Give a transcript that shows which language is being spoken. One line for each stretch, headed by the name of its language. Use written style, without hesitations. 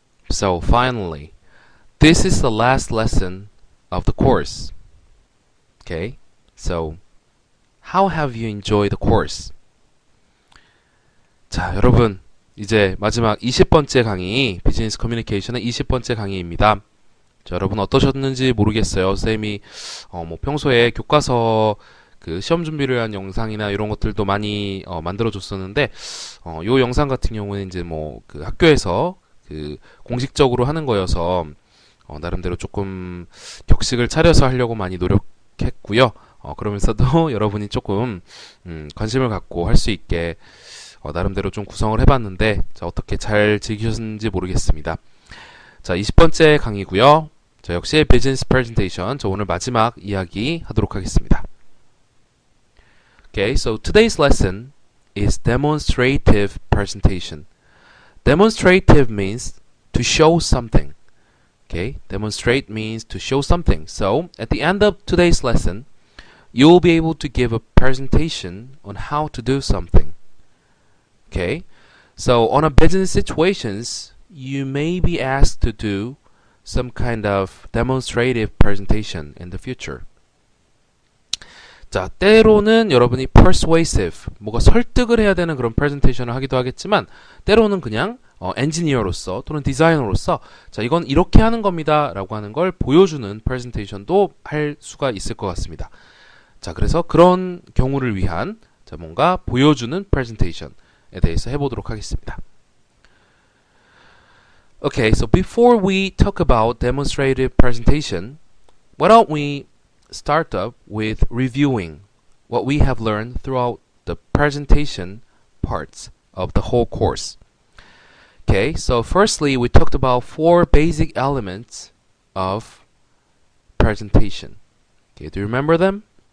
English: So finally, this is the last lesson of the course. Okay? So, how have you enjoyed the course?
Korean: 자, 여러분, 이제 마지막 20번째 강의, 비즈니스 커뮤니케이션의 20번째 강의입니다. 자, 여러분 어떠셨는지 모르겠어요. 선생님이 평소에 교과서 그 시험 준비를 한 영상이나 이런 것들도 많이 만들어 줬었는데 요 영상 같은 경우는 이제 그 학교에서 그 공식적으로 하는 거여서 나름대로 조금 격식을 차려서 하려고 많이 노력했고요. 그러면서도 여러분이 조금 관심을 갖고 할 수 있게 나름대로 좀 구성을 해봤는데 자, 어떻게 잘 즐기셨는지 모르겠습니다. 자, 20번째 강의고요. 자, 역시 비즈니스 프레젠테이션. 저 오늘 마지막 이야기 하도록 하겠습니다.
English: Okay, so today's lesson is demonstrative presentation. Demonstrative means to show something. Okay, demonstrate means to show something. So, at the end of today's lesson, you'll be able to give a presentation on how to do something. Okay, so on a business situations, you may be asked to do some kind of demonstrative presentation in the future.
Korean: 자, 때로는 여러분이 persuasive, 뭐가 설득을 해야 되는 그런 프레젠테이션을 하기도 하겠지만 때로는 그냥 엔지니어로서 또는 디자이너로서 자, 이건 이렇게 하는 겁니다 라고 하는 걸 보여주는 프레젠테이션도 할 수가 있을 것 같습니다. 자, 그래서 그런 경우를 위한 자, 뭔가 보여주는 프레젠테이션에 대해서 해보도록 하겠습니다.
English: Okay, so before we talk about demonstrative presentation, why don't we start up with reviewing what we have learned throughout the presentation parts of the whole course. Okay, so firstly, we talked about 4 basic elements of presentation. Okay, do you remember them?